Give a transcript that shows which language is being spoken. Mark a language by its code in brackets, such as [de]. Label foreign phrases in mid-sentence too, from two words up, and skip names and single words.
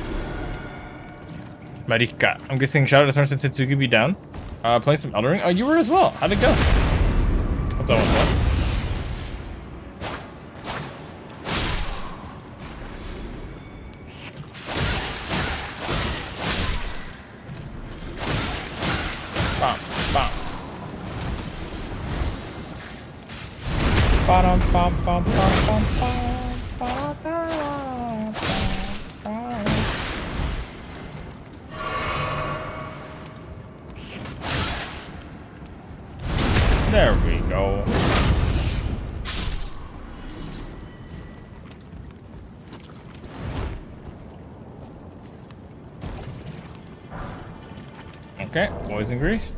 [en] Marika. I'm guessing shout out to Somerset Hitsuga be down. Playing some Elden Ring. Oh, you were as well. How'd it go? Hope that went well. Bam, bam. Ba-dum, bam, bam, bam, bam, bam, ba-da-da, bam, bam. There we go. Okay, poison grease.